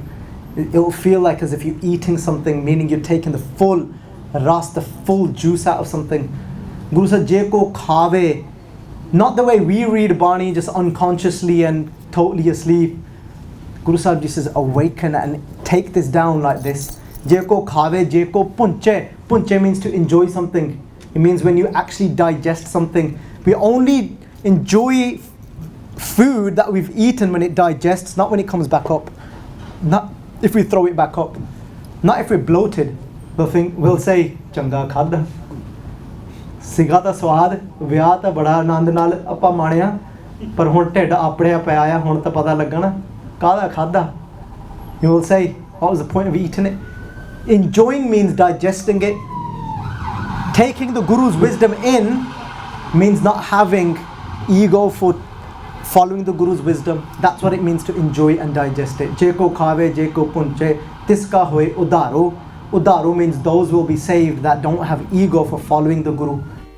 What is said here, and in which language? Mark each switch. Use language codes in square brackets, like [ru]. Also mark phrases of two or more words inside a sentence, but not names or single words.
[en] It will feel like as if you're eating something, meaning you're taking the full ras, the full juice out of something. Guru said, [pa] ਜੇਕੋ ਖਾਵੈ. [en] Not the way we read Bani, just unconsciously and totally asleep. Guru Sahib Ji says, awaken and take this down like this. [pa] ਜੇਕੋ ਖਾਵੈ, ਜੇਕੋ ਭੁੰਚੈ. [en] Punche means to enjoy something. It means when you actually digest something. We only enjoy food that we've eaten when it digests, not when it comes back up. Not if we throw it back up. Not if we're bloated. We'll say, [pa] ਚੰਗਾ ਖਾਧਾ. ਸੀਗਾ ਤਾਂ ਸਵਾਦ ਵਿਆਹ ਤਾਂ ਬੜਾ ਆਨੰਦ ਨਾਲ ਆਪਾਂ ਮਾਣਿਆ ਪਰ ਹੁਣ ਢਿੱਡ ਆਪੜਿਆ ਪਿਆ ਆ ਹੁਣ ਤਾਂ ਪਤਾ ਲੱਗਣਾ ਕਾਹਦਾ ਖਾਦਾ [en] you will say what was the point of eating it enjoying means digesting it taking the Guru's wisdom in means not having ego for following the Guru's wisdom. That's what it means to enjoy and digest it. [pa] ਜੇਕੋ ਖਾਵੈ ਜੇਕੋ ਭੁੰਚੈ ਤਿਸ ਕਾ ਹੋਇ ਉਧਾਰੋ. [en] Udaro means those will be saved that don't have ego for following the Guru.